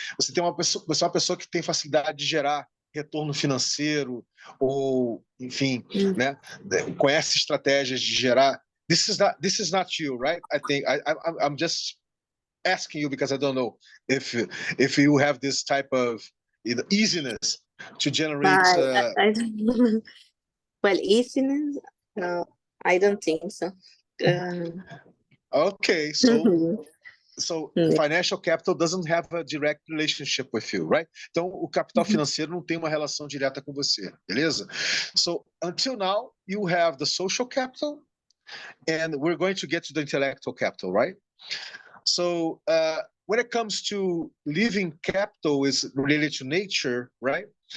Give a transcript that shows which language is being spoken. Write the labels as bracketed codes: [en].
[pt] Você é uma pessoa que tem facilidade de gerar retorno financeiro, ou enfim, né? Conhece estratégias de gerar. [en] This is not you, right? I think I'm just asking you because I don't know if you have this type of easiness to generate. I don't know. Well, easiness? I don't think so. Okay, so financial capital doesn't have a direct relationship with you, right? [pt] Então, o capital financeiro não tem uma relação direta com você, beleza? [en] So, until now, you have the social capital, and we're going to get to the intellectual capital, right? So, when it comes to living capital is related to nature, right?